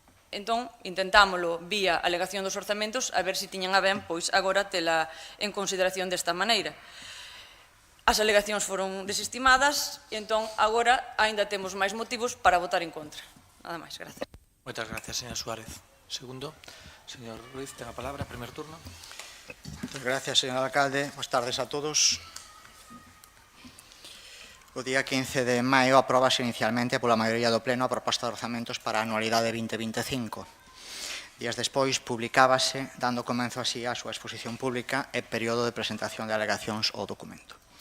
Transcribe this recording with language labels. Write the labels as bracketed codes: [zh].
[gl] Entón, intentámoslo vía alegación dos orzamentos a ver se tiñan a ben, pois, agora tela en consideración desta maneira. As alegacións foron desestimadas e entón agora aínda temos máis motivos para votar en contra. Nada máis, gracias. Moitas gracias, señor Suárez. Segundo, señor Ruiz, ten a palabra, primer turno. [es] Muchas gracias, señor alcalde. Buenas tardes a todos. [gl] O día 15 de maio aprobase inicialmente pola maioría do Pleno a proposta de orzamentos para a anualidade 2025. Días despois publicábase, dando comenzo así á súa exposición pública e período de presentación de alegacións ao documento.